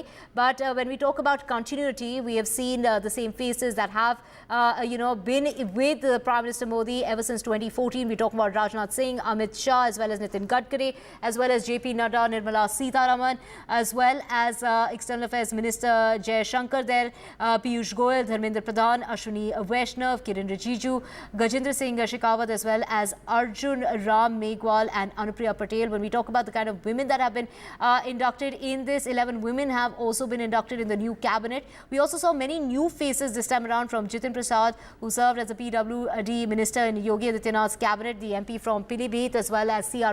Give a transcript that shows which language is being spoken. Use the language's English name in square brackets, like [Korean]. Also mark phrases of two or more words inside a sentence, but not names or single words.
[English] But when we talk about continuity, we have seen the same faces that have been with the Prime Minister Modi ever since 2014. We're talking about Rajnath Singh, Amit Shah, as well as Nitin Gadkari, as well as JP Nadda, Nirmala Sitharaman, as well as External Affairs Minister Jay Shanker there, Piyush Goyal, Dharmendra Pradhan, Ashwini Vaishnav, Kiran Rijiju, Gajendra Singh Shekhawat, as well as Arjun Ram Meghwal and Anupriya Patel. When we talk about the kind of women that have been inducted in this, 11 women have also been inducted in the new cabinet. We also saw many new faces this time around, from Jitin Prasad, who served as a PWD minister in Yogi Adityanath's cabinet, the MP from Pilibhit, as well as C.R.